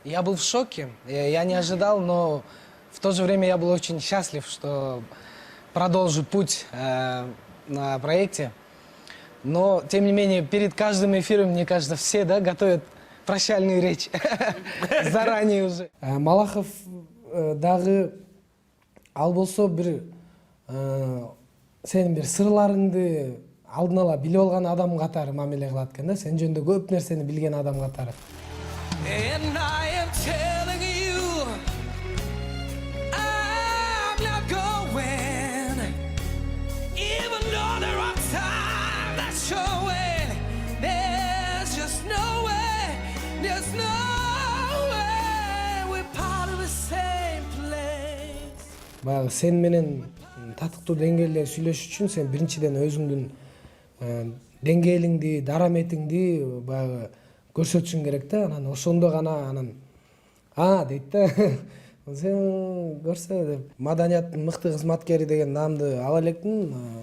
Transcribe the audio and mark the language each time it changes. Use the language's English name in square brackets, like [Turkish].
[Russian] Я был в шоке, я не ожидал, но в то же время я был очень счастлив, что продолжу путь на проекте. Но, тем не менее, перед каждым эфиром, мне кажется, все готовят прощальную речь заранее уже. [Kyrgyz] Малахов дагы ал болсо бир сенин бир сырларыңды алдын ала билип алган адам катары мамиле кылат экен да, сен жөнүндө көп нерсени билген адам катары. [English] And I am telling you, I'm not going. Even though there are times that's showing, there's just no way, there's no way we're part of the same place. [Kyrgyz] Баягы сен менен татыктуу деңгээлде сүйлөшүш үчүн сен биринчиден өзүңдүн деңгээлиңди, дараметиңди баягы көрсөтүшүң керек да. Анан ошондо гана анан дейт да. Сен көрсө деп маданияттын мыкты кызматкери деген наамды ала электин.